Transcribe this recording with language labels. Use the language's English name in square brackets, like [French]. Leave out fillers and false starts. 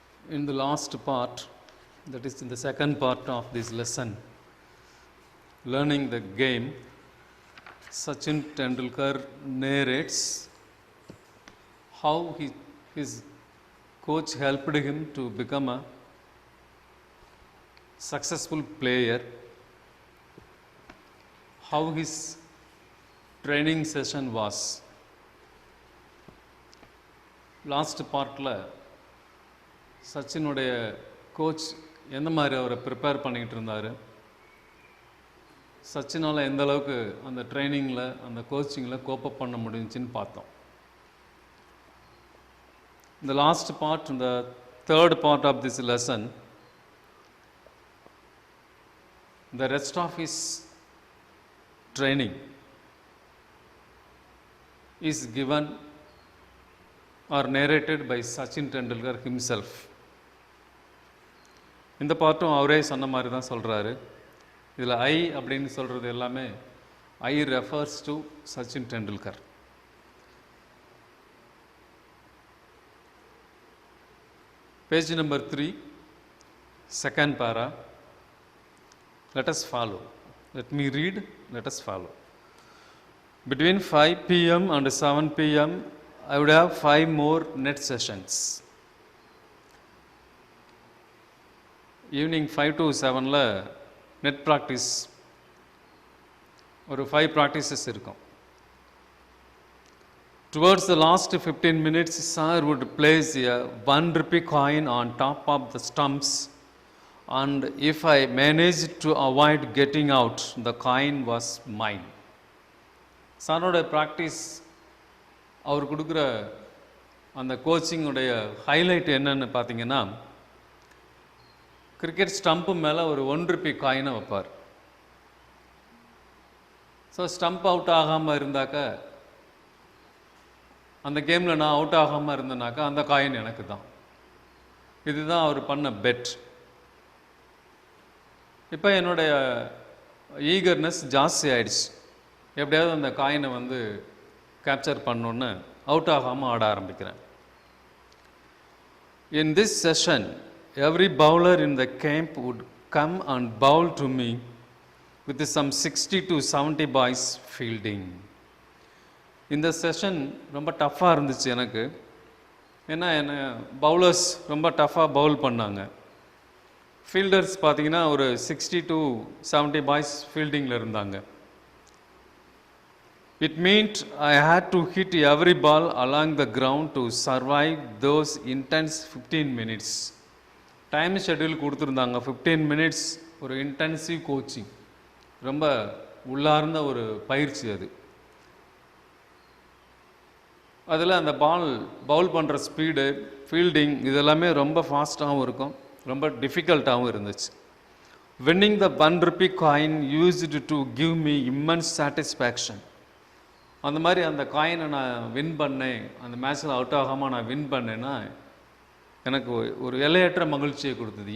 [English] In the last part, that is in the second part of this lesson, learning the game, Sachin Tendulkar narrates how his coach helped him to become a successful player, how his training session was. [Tamil] Last part la சச்சினுடைய coach எந்த மாதிரி அவரை prepare பண்ணிக்கிட்டு இருந்தார், சச்சினால் எந்த அளவுக்கு அந்த ட்ரைனிங்கில் அந்த கோச்சிங்கில் கோப்பப் பண்ண முடிஞ்சுன்னு பார்த்தோம். [English] இந்த last part, இந்த third part of this lesson, the rest of his training is given or narrated by Sachin Tendulkar himself. [Tamil] இந்த பாட்டும் அவரே சொன்ன மாதிரி தான் சொல்கிறாரு. இதில் ஐ அப்படின்னு சொல்கிறது எல்லாமே [English] I refers to Sachin Tendulkar. Page number 3, second para. Let us follow. Let me read, let us follow. Between 5 p.m. and 7 p.m. I would have 5 more net sessions. [Tamil] Evening 5 to 7 la net practice ஒரு 5 practices இருக்கும். [English] Towards the last 15 minutes, sir would place a 1 rupee coin on top of the stumps, and if I managed to avoid getting out, the coin was mine. [Tamil] சாரோட practice, அவர் கொடுக்குற அந்த கோச்சிங்குடைய highlight என்னன்னு பார்த்தீங்கன்னா, cricket stump மேலே ஒரு 1 Ruby காயினை வைப்பார். So stump out ஆகாமல் இருந்தாக்க, அந்த கேமில் நான் அவுட் ஆகாமல் இருந்தேனாக்கா அந்த காயின் எனக்கு தான். இதுதான் அவர் பண்ண பெட். இப்போ என்னுடைய ஈகர்னஸ் ஜாஸ்தி ஆயிடுச்சு, எப்படியாவது அந்த காயினை வந்து கேப்சர் பண்ணோன்னு அவுட் ஆகாமல் ஆட ஆரம்பிக்கிறேன். [English] In this session, every bowler in the camp would come and bowl to me with some 60 to 70 boys fielding. [Tamil] இந்த செஷன் ரொம்ப டஃப்பாக இருந்துச்சு எனக்கு. ஏன்னா என்ன பவுலர்ஸ் ரொம்ப டஃப்பாக பவுல் பண்ணாங்க. ஃபீல்டர்ஸ் பார்த்திங்கன்னா ஒரு 60 to 70 பாய்ஸ் ஃபீல்டிங்கில் இருந்தாங்க. [English] It meant I had to hit every ball along the ground to survive those intense 15 minutes. [Tamil] Time schedule கொடுத்துருந்தாங்க. 15 minutes ஒரு இன்டென்சிவ் கோச்சிங், ரொம்ப உள்ளார்ந்த ஒரு பயிற்சி அது. அதில் அந்த பவுல் பண்ணுற ஸ்பீடு, ஃபீல்டிங் இதெல்லாமே ரொம்ப ஃபாஸ்ட்டாகவும் இருக்கும், ரொம்ப டிஃபிகல்ட்டாகவும் இருந்துச்சு. [English] Winning the 1 rupee coin used to give me immense satisfaction. [Tamil] அந்த மாதிரி அந்த காயினை நான் வின் பண்ணேன், அந்த மேட்ச்சில் அவுட் ஆகாமல் நான் வின் பண்ணேன்னா எனக்கு ஒரு எல்லையற்ற மகிழ்ச்சியை கொடுத்தது.